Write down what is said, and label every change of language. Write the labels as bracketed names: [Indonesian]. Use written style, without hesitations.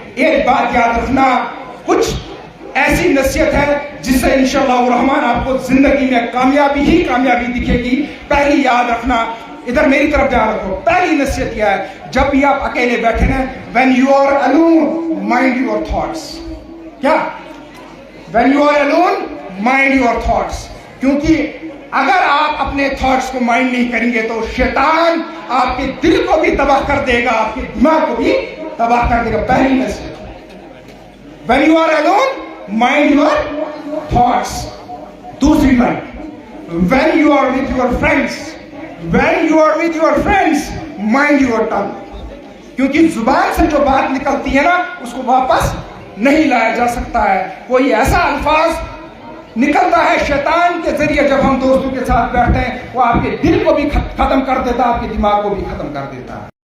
[Urdu] ایک بات یاد رکھنا، کچھ ایسی نصیحت ہے جس سے انشاءاللہ الرحمن آپ کو زندگی میں کامیابی ہی کامیابی دکھے گی. پہلی یاد رکھنا، ادھر میری طرف دھیان رکھو. پہلی نصیحت کیا ہے؟ جب بھی آپ اکیلے بیٹھے نا، [English] when you are alone mind your thoughts. [Urdu] کیا؟ [English] when you are alone mind your thoughts. [Urdu] کیونکہ اگر آپ اپنے تھاٹس کو مائنڈ نہیں کریں گے تو شیطان آپ کے دل کو بھی تباہ کر دے گا، آپ کے دماغ کو بھی تباہ کر دے گا. پہلی نصیحت [English] when you are alone mind your thoughts. [Urdu] دوسری line [English] when you are with your friends when you are with your friends mind your tongue. [Urdu] کیونکہ زبان سے جو بات نکلتی ہے نا اس کو واپس نہیں لایا جا سکتا ہے. کوئی ایسا الفاظ نکلتا ہے شیطان کے ذریعے جب ہم دوستوں کے ساتھ بیٹھتے ہیں، وہ آپ کے دل کو بھی ختم کر دیتا ہے، آپ کے دماغ کو بھی ختم کر دیتا ہے.